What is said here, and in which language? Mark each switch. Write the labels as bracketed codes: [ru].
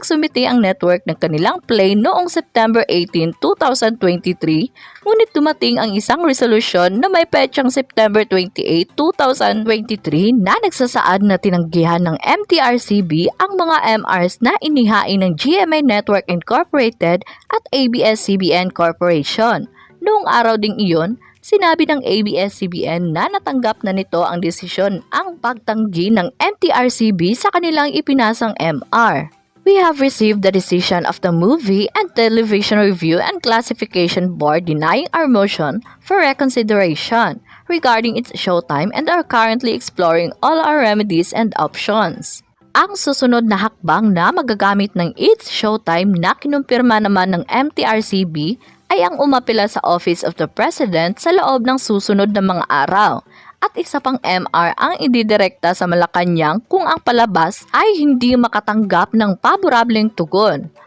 [tl] Nagsumite ang network ng kanilang play noong September 18, 2023, ngunit dumating ang isang resolusyon na may petsang September 28, 2023 na nagsasaad na tinanggihan ng MTRCB ang mga MRs na inihain ng GMA Network Incorporated at ABS-CBN Corporation. Noong araw ding iyon, sinabi ng ABS-CBN na natanggap na nito ang desisyon ang pagtanggi ng MTRCB sa kanilang ipinasang MR. [en] We have received the decision of the Movie and Television Review and Classification Board denying our motion for reconsideration regarding its showtime and are currently exploring all our remedies and options. [tl] Ang susunod na hakbang na magagamit ng It's Showtime na kinumpirma naman ng MTRCB ay ang umapela sa Office of the President sa loob ng susunod na mga araw. At isa pang MR ang ididirekta sa Malacanang kung ang palabas ay hindi makatanggap ng paborableng tugon.